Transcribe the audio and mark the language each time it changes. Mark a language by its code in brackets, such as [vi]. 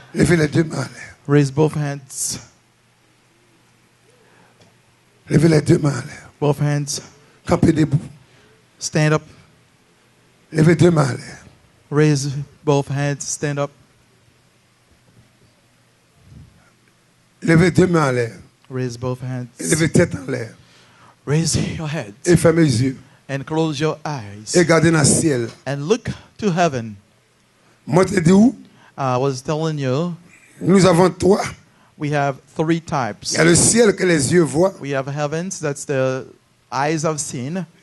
[fr] Levez les deux mains en l'air. [en] Raise both hands. [fr] Levez les deux mains en l'air. [en] Both hands. [fr] Campez debout. [en] Stand up. [fr] Levez deux mains en l'air. [en] Raise both hands. Stand up. [fr] Levez deux mains en l'air. [en] Raise both hands. [fr] Et levez tête en l'air. [en] Raise your head [fr] Et fermez les yeux. [en] and close your eyes [fr] Et regardez dans le ciel. [en] and look to heaven. [fr] Moi, je te dis où? [en] I was telling you, [fr] Nous avons trois. [en] we have three [fr] Il [en] types. [fr] y a le ciel que les yeux voient. [en] We have heavens, that's the eyes have seen,